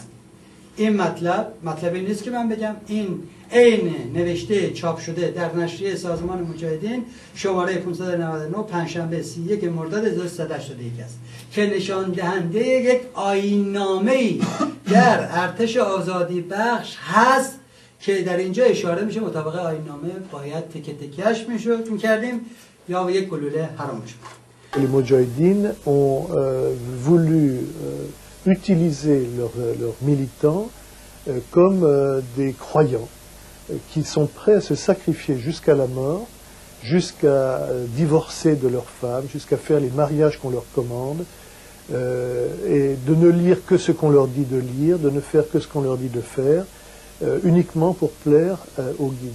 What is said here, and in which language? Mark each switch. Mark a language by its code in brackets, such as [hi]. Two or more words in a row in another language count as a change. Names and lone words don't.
[fa] این مطلبی نیست که من بگم، این عین نوشته چاپ شده در نشریه سازمان مجاهدین شماره 599 پنجشنبه 31 مرداد 1381 است که نشان دهنده یک آیین‌نامه‌ای در ارتش آزادی بخش هست که در اینجا اشاره میشه مطابق آیین‌نامه باید تکش میکردیم یا یک گلوله حرامش میکردیم. [fr] Les Moudjahidines ont voulu utiliser leurs militants comme des croyants qui sont prêts à se sacrifier jusqu'à la mort, jusqu'à divorcer de leurs femmes, jusqu'à faire les mariages qu'on leur commande, et de ne lire que ce qu'on leur dit de lire, de ne faire que ce qu'on leur dit de faire, uniquement pour plaire aux guides.